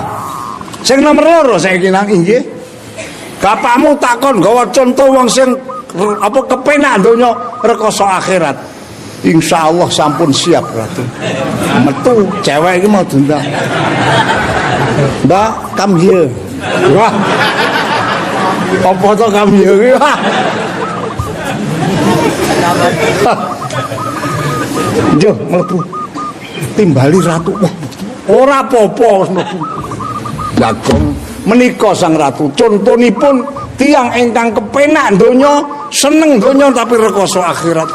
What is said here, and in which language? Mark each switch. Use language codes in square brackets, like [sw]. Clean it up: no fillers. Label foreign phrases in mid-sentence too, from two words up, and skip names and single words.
[jv] Sing nomor 2 saiki nang inggih. Bapakmu takon gawa contoh wong sing apa kepenak donya rekoso akhirat. Insyaallah sampun siap Ratu. Metu cewek iki mau diundang. Mbak, [en] come here. [jv] Wah. Apa to [en] come here [jv] iki? Yo mlebu. Timbali Ratu. Ora apa-apa wis mlebu. Jagong menika Sang Ratu contonipun tiyang ingkang kepenak donya, seneng donya tapi rekoso akhirat.